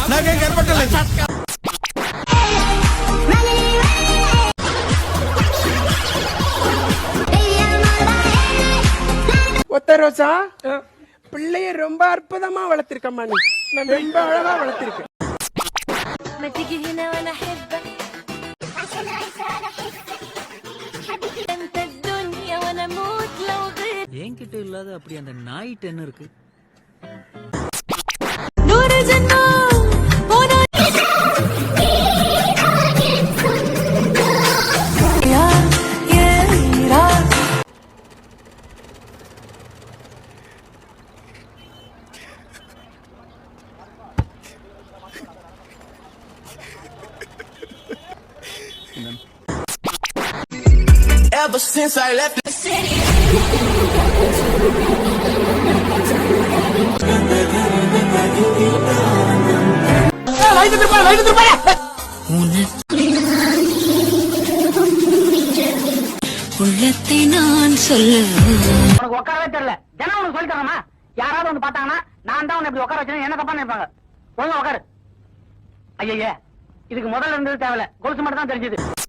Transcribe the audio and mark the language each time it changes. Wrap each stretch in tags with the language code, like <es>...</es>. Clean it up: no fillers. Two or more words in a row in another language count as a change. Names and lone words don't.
<ta>ஒத்த ரோசா பிள்ளைய ரொம்ப அற்புதமா வளர்த்திருக்கம்மா நீ. ரொம்ப அழகா வளர்த்திருக்க.</ta> <ar>ما تيجي هنا وانا احبك انت الدنيا وانا اموت لو غير</ar> <ta>என்கிட்ட இல்லாத அப்படி அந்த நாய்ட்டு என்ன இருக்கு</ta> <ar>نور جنة وانا يا يا</ar> <en>Ever since I left the city.</en> <ta>உள்ளத்தை நான் சொல்ல உனக்கு உட்காரவே தெரியல ஜனம் உனக்கு சொல்லி தரமா யாராவது வந்து பார்த்தாங்கன்னா நான் தான் உன்னை இப்படி உட்கார வச்சேன் என்ன தப்பா நினைப்பாங்க ஒழுங்கா உட்காரு ஐயா இதுக்கு முதல்ல இருந்தது தேவையில்ல கொலுசு மட்டும் தான் தெரிஞ்சது</ta>